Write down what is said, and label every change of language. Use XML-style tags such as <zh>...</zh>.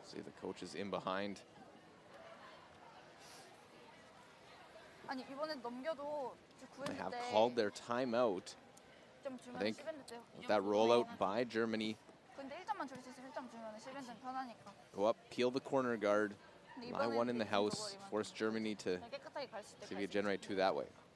<en>See the coach is in behind.</en> <ko>아니 이번에 넘겨도</ko> <en>They have called their timeout. I think with that rollout by Germany.</en> <ko>근데 1점만 줄 수 있으면 1점 주면 10엔드는 편하니까.</ko> <en>Go up, peel the corner guard. My one in the house, force Germany to see if you generate 2 that way.</en>